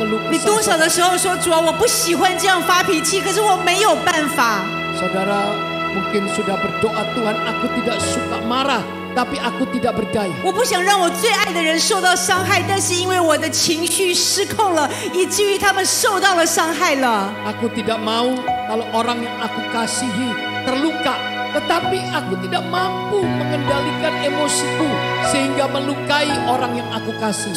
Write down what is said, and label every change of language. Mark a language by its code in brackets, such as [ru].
[zh] 你多少的时候说主啊，我不喜欢这样发脾气，可是我没有办法。 [id] Saudara mungkin sudah berdoa, Tuhan, aku tidak suka marah. Tapi aku tidak berdaya. [zh] 我不想让我最爱的人受到伤害，但是因为我的情绪失控了，以至于他们受到了伤害了。 [id] Aku tidak mau kalau orang yang aku kasihi terluka, tetapi aku tidak mampu mengendalikan emosiku sehingga melukai orang yang aku kasih.